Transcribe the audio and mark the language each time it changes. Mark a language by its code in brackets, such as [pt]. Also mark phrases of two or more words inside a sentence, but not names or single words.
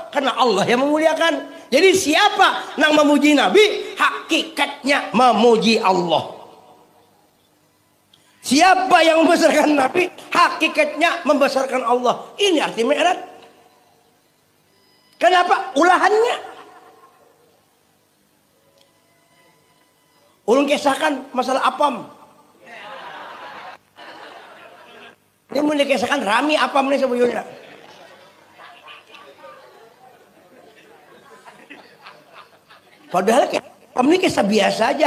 [id] Karena Allah yang memuliakan. Jadi siapa yang memuji Nabi, hakikatnya memuji Allah. Siapa yang membesarkan Nabi, hakikatnya membesarkan Allah. Ini arti Mi'raj. Kenapa? [bjn] Ulahannya. Ulun kisahkan masalah apam. Ini mau dikisahkan rami apam nih sebetulnya. [id] Padahal apam ini kisah biasa aja.